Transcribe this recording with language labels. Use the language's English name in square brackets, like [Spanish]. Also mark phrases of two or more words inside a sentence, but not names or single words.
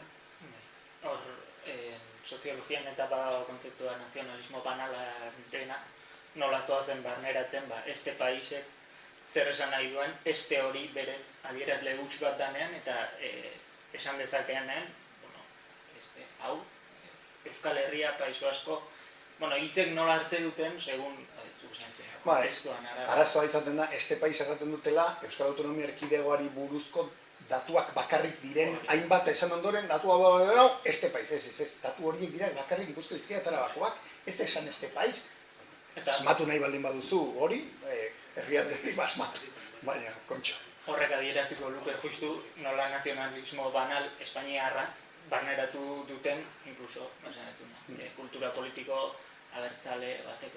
[Basque] Hor, soziologian eta badago kontzeptua nazionalismo banalena nola zoazen barneratzen, [Spanish] este paisek [Basque] zer esan nahi duen, este hori berez adierazle huts bat danean eta esan dezakeanean, hau, Euskal Herria, País Basko, hitzek nola hartzen duten, segun kontestuan araba. Arazoa izaten da, [Spanish] este país [Basque] erraten dutela, Euskal Autonomia Erkidegoari buruzko datuak bakarrik diren, hainbat esan ondoren, datua [Spanish] este país, [Basque] ez, datu horiek dira bakarrik Gipuzkoa, Bizkaia eta Arabakoak, ez esan [Spanish] este país. [Basque] Asmatu nahi baldin baduzu hori, herriaz gerri asmatu, baina, kontxo. Horrek adieraziko luke justu nola nazionalismo banal espainiarra barneratu duten, incluso, kultura politiko abertzale bateko.